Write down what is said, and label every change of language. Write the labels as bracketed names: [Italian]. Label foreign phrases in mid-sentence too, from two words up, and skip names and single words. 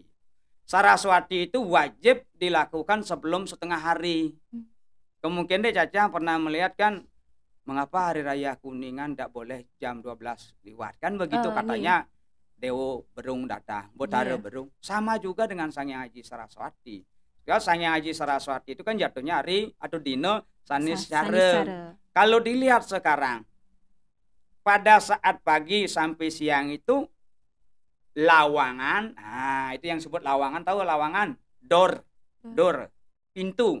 [Indonesian] Saraswati itu wajib dilakukan sebelum setengah hari. Kemungkinan Caca pernah melihat kan, mengapa Hari Raya Kuningan tidak boleh jam 12 lewat. Kan begitu katanya Dewo Berung datang, Botare Berung. Sama juga dengan Sang Hyang Haji Saraswati. Ya, Sang Hyang Haji Saraswati itu kan jatuhnya hari atau dino Sanis Sare. Kalau dilihat sekarang, pada saat pagi sampai siang itu lawangan, nah itu yang sebut lawangan, tahu lawangan? Door, pintu.